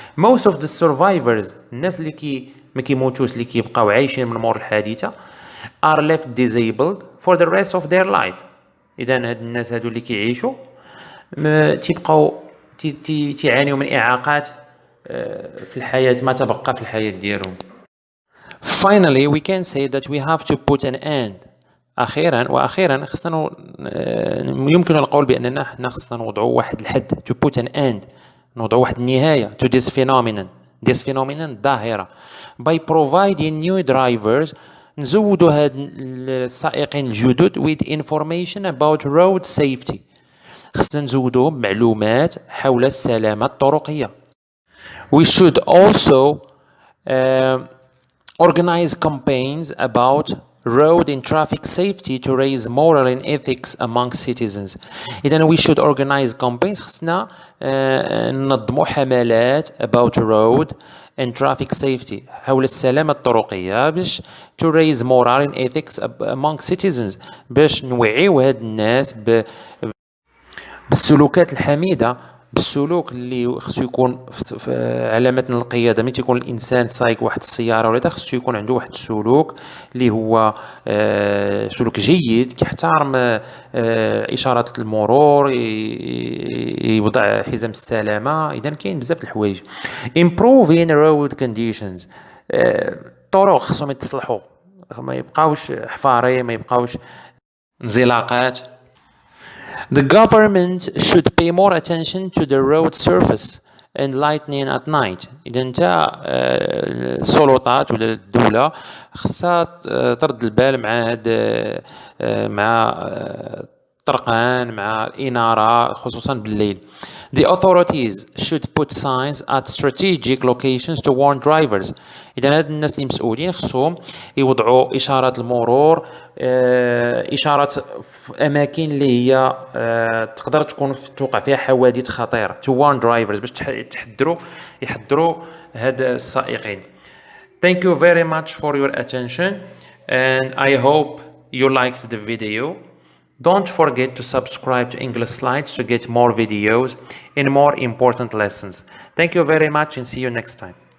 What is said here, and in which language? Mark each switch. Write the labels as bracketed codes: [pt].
[en] Most of the survivors [ar] الناس اللي ما كيموتوش اللي كيبقاو عايشين من مور الحادثة [en] are left disabled for the rest of their life. [ar] إذا هاد الناس هادو اللي كيعيشوا تيبقاو تيعانيو من إعاقات في الحياة ما تبقى في الحياة ديالهم. [en] Finally we can say that we have to put an end. [ar] أخيرا خصنا يمكن القول بأننا حنا خصنا نوضعوا واحد الحد [en] to put an end، [ar] نوضعوا واحد النهاية [en] to this phenomenon [ar] ظاهرة [en] by providing new drivers. [ar] نزودوا هاد السائقين الجدد [en] with information about road safety. [ar] خصنا نزودوهم معلومات حول السلامة الطرقية. [en] We should also organize campaigns about road and traffic safety to raise moral and ethics among citizens. إذا we should organize campaigns. [ar] خصنا ننظموا حملات [en] about road and traffic safety [ar] حول السلامة الطرقية باش [en] to raise moral and ethics among citizens [ar] باش نوعيو هاد الناس بالسلوكات الحميدة، بالسلوك اللي خصو يكون في علامة القيادة. ملي تيكون الإنسان سايق واحد السيارة ولا خصو يكون عنده واحد السلوك اللي هو سلوك جيد، كيحترم إشارات المرور، يوضع حزام السلامة. إذا كاين بزاف الحوايج. [en] Improving road conditions. [ar] الطرق خصهم يتصلحوا، ما يبقاوش حفاري، ما يبقاوش انزلاقات. [en] The government should pay more attention to the road surface and lightning at night. [ar] إذا انت السلطات ولا الدولة خصها ترد البال مع هاد مع الطرقان، مع الإنارة خصوصا بالليل. [en] The authorities should put signs at strategic locations to warn drivers. [ar] إذا هاد الناس اللي مسؤولين خصهم يوضعوا إشارات المرور، إشارات في أماكن اللي هي تقدر تكون توقع فيها حوادث خطيرة. [en] To warn drivers [ar] باش يحذروا هاد السائقين. [en] Thank you very much for your attention and I hope you liked the video. Don't forget to subscribe to English Slides to get more videos and more important lessons. Thank you very much and see you next time.